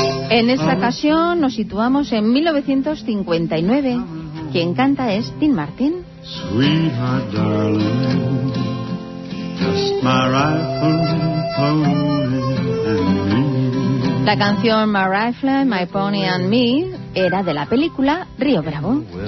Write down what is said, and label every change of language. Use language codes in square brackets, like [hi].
[es] En esta ocasión nos situamos en 1959. Quien canta es Dean Martin. [en] Sweetheart, darling, just my rifle, pony and me. [es] La canción My Rifle, My Pony and Me era de la película Río Bravo.